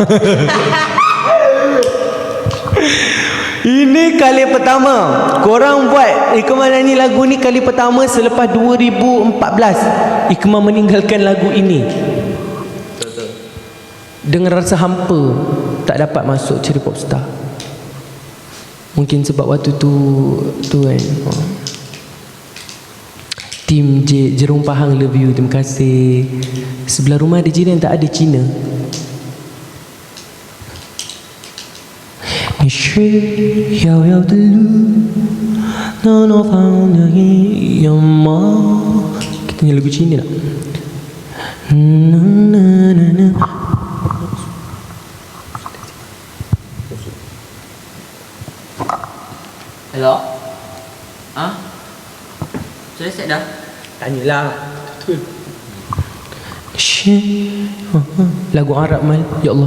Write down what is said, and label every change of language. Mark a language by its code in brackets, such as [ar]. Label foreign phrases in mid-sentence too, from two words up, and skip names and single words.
[ms] Ini kali pertama korang buat Ikmal nyanyi lagu ni kali pertama selepas 2014 Ikmal meninggalkan lagu ini dengan rasa hampa, tak dapat masuk jadi popstar. Mungkin sebab waktu tu kan. Tim Jerung Pahang [en] love you, [ms] terima kasih. Sebelah rumah ada jiran tak ada Cina. [zh] 你是遥遥的路，那诺方的一样吗？ [ms] Kita nyanyi lagu Cina tak? Hello? Sudah set dah? Tanyalah. Betul. Lagu Arab Mal. [ar] Ya Allah.